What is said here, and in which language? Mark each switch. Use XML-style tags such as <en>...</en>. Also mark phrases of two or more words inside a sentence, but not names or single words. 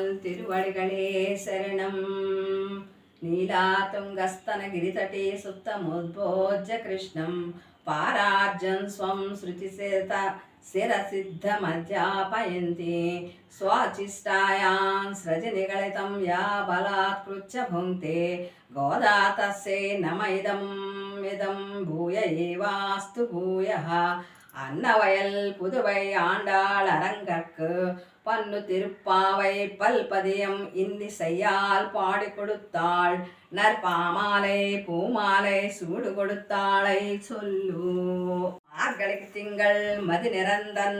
<sa>తిరువడిగళే శరణం నీలాతుంగస్తన గిరితటే సుత్తముద్భోజ్య కృష్ణం పారార్జన్ స్వం శృతిసేత శిరసిద్ధమధ్యాపయంతి స్వాచిష్టాయాం సృజనిగళితం యా బలాత్కృత్య భుంక్తే గోదా తస్యై నమ ఇదం భూయ ఏవాస్తు భూయః</sa> <ta>அன்னவயல் புதுவை ஆண்டாள் அரங்கற்கு பன்னு திருப்பாவை பல்பதியம் இன்னிசையால் பாடி கொடுத்தாள் நற்பாமாலை பூமாலை சூடு கொடுத்தாளை சொல்லு மார்கழிக்கு திங்கள் மதி நிறந்தன்</ta>